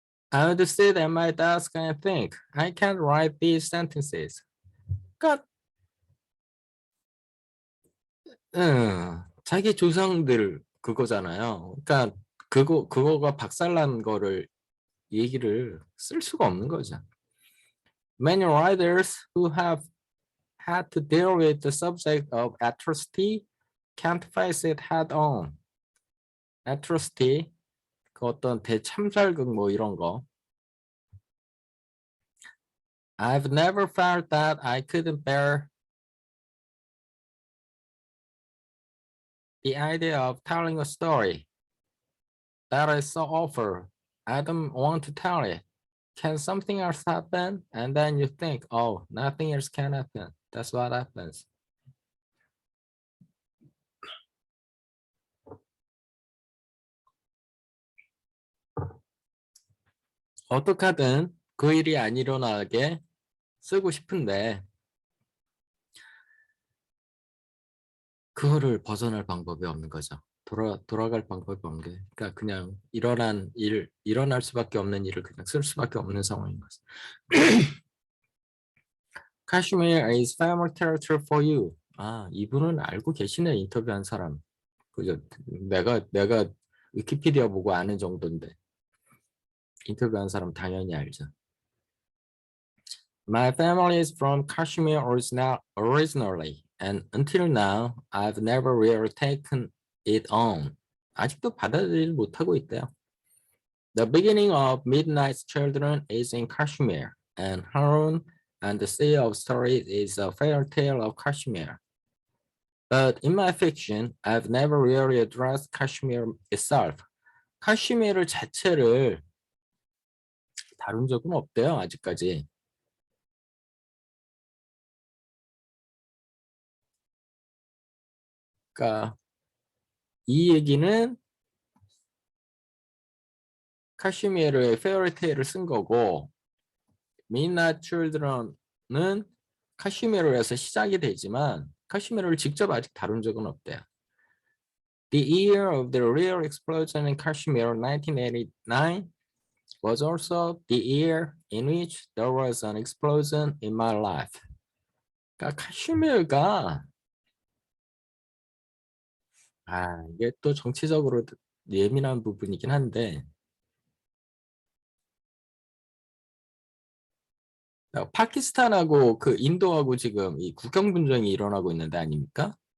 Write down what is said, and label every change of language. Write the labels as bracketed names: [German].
[English] I would sit at my desk and think, I can't write these sentences. [Korean] 그러니까 자기 조상들 그거잖아요. 그러니까 그거가 박살난 거를 얘기를 쓸 수가 없는 거죠. [English] Many writers who have had to deal with the subject of atrocity can't face it head on. [Korean] atrocity, 그 어떤 대참살극 뭐 이런 거. [English] I've never felt that I couldn't bear the idea of telling a story that is so awful. I don't want to tell it. Can something else happen? And then you think, oh, nothing else can happen. That's what happens. [Korean] 어떻게든 그 일이 안 일어나게 쓰고 싶은데 그거를 벗어날 방법이 없는 거죠. 돌아갈 방법이 없는 게, 그러니까 그냥 일어날 수밖에 없는 일을 그냥 쓸 수밖에 없는 상황인 거죠. [English] Kashmir is family territory for you. [Korean] 아, 이분은 알고 계시네, 인터뷰한 사람. 그죠? 내가 위키피디아 보고 아는 정도인데 인터뷰한 사람 당연히 알죠. [English] My family is from Kashmir originally, and until now, I've never really taken it on. [Korean] 아직도 받아들이지 못하고 있대요. [English] The beginning of Midnight's Children is in Kashmir, and Harun and the Sea of Stories is a fairy tale of Kashmir. But in my fiction, I've never really addressed Kashmir itself. [Korean] 카슈미르 자체를 다룬 적은 없대요, 아직까지. 그러니까 이 얘기는 카슈미르의 페어리테일을 쓴 거고, Midnight Children은 카슈미르에서 시작이 되지만 카슈미르를 직접 아직 다룬 적은 없대요. [English] The year of the real explosion in Kashmir, 1989, was also the year in which there was an explosion in my life. [Korean] 그러니까 카슈미르가 이게 또 정치적으로 예민한 부분이긴 한데 파키스탄하고 그 인도하고 지금 이 국경 분쟁이 일어나고 있는데 아닙니까?